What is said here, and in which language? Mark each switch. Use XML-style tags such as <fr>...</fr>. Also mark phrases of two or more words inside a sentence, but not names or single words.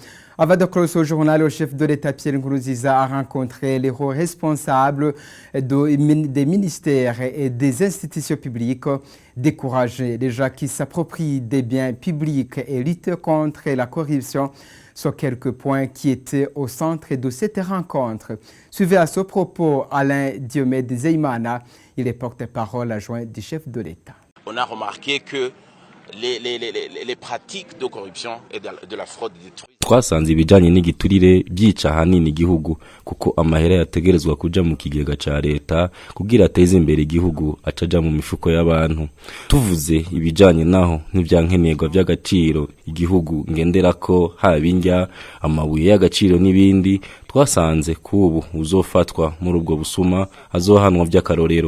<fr>Avant de clore au journal, le chef de l'État Pierre Nkurunziza a rencontré les hauts responsables des ministères et des institutions publiques, décourager les gens qui s'approprient des biens publics et lutter contre la corruption sont quelques points qui étaient au centre de cette rencontre. Suivez à ce propos Alain Diomède Zeimana, il est porte-parole adjoint du chef de l'État. On a remarqué que les pratiques de corruption et de la fraude détruisent.</fr> <rn>Twasanze ibijanye n'igiturire byica hanini igihugu kuko amahera yategerezwa kuja mu kigega ca leta kugira ateze imbere igihugu acaja mu mifuko y'abantu. Tuvuze ibijanye naho n'ivyankenerwa by'agaciro igihugu ngenderako habinjya amabuye y'agaciro n'ibindi, twasanze kubu uzofatwa muri ubwo busuma azohanwa by'akarorero.</rn>